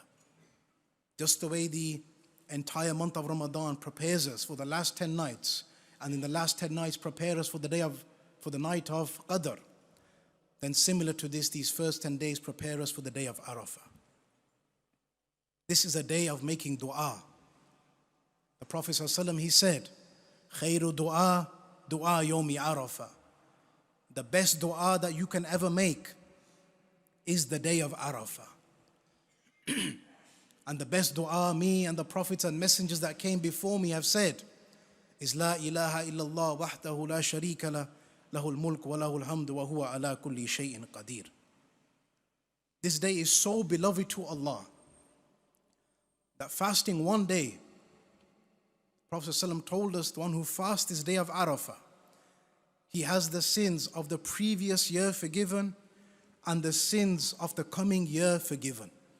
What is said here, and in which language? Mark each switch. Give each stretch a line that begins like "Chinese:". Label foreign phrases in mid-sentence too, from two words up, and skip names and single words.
English: Just the way the entire month of Ramadan prepares us for the last 10 nights, and in the last 10 nights prepare us for the night of Qadr, then similar to this, these first 10 days prepare us for the day of Arafah. This is a day of making dua. The Prophet ﷺ, he said,
Arabic: خير دعاء دعاء يوم عرفة.
English: The best dua that you can ever make is the day of Arafah. And the best dua me and the prophets and messengers that came before me have said is
Arabic: لا إله إلا الله وحده لا شريك له له الملك وله الحمد وهو على كل شيء قدير.
English: This day is so beloved to Allah that fasting one day, Prophet ﷺ told us the one who fasts this day of Arafah, he has the sins of the previous year forgiven and the sins of the coming year forgiven.